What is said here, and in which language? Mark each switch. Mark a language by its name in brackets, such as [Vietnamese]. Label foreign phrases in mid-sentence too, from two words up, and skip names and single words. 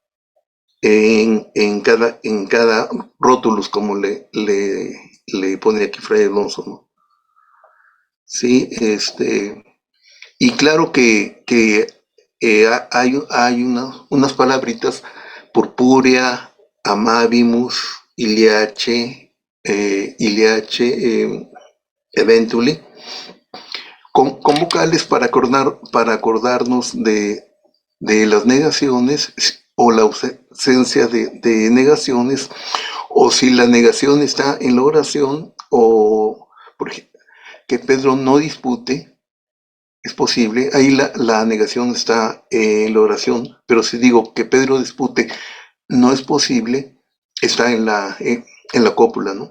[Spanish] En cada rótulus, como le pone aquí Fray Alonso, ¿no? Sí, y claro que hay unas palabritas: [Latin] purpúrea, amavimus, iliache, eventuli, [Spanish] con vocales para acordarnos de las negaciones o la ausencia de negaciones, o si la negación está en la oración, o por ejemplo, que Pedro no dispute, es posible, ahí la negación está en la oración, pero si digo que Pedro dispute no es posible, está en la cópula, ¿no?